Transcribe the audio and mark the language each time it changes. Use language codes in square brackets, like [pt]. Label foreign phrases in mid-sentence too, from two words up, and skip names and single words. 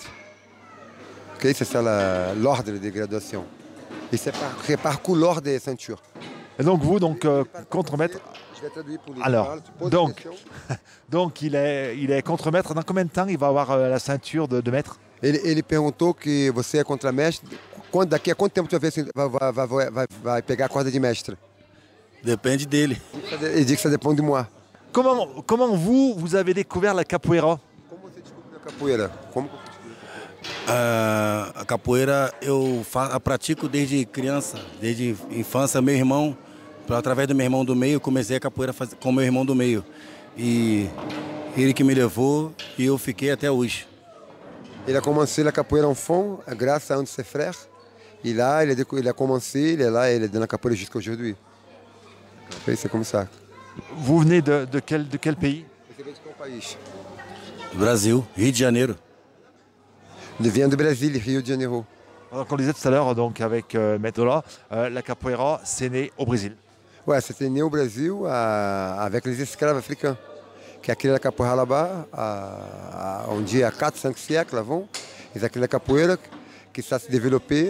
[fr] Okay, c'est ça l'ordre de graduation. Et c'est par couleur des ceintures. Et donc vous, contre-maître. Je vais traduire pour les alors, donc il est contre-maître. Dans combien de temps il va avoir la ceinture de maître? [pt] Ele perguntou que você é contramestre. Daqui a quanto tempo tu vai pegar a corda de mestre? Depende dele. [fr] Ele dit que ça dépend de moi. Comment vous avez découvert la capoeira? [pt] Como você descobriu a capoeira? A capoeira eu pratico desde criança, desde infância. Meu irmão, através do meu irmão do meio, comecei a capoeira com meu irmão do meio. E ele que me levou e eu fiquei até hoje. [fr] Il a commencé la capoeira enfant grâce à un de ses frères. Et là, il a commencé, il est là, il est dans la capoeira jusqu'à aujourd'hui. C'est comme ça. Vous venez de quel pays? [pt] Você vem de qual país? Brasil, Rio de Janeiro. [fr] Il vient de Brésil, Rio de Janeiro. Donc on le disait tout à l'heure donc avec Metola, la capoeira c'est né au Brésil. Ouais, c'était né au Brésil avec les esclaves africains. [pt] Que aquele [fr] la capoeira là-bas, on dit à 4-5 siècles avant, ils ont créé la capoeira qui s'est développée.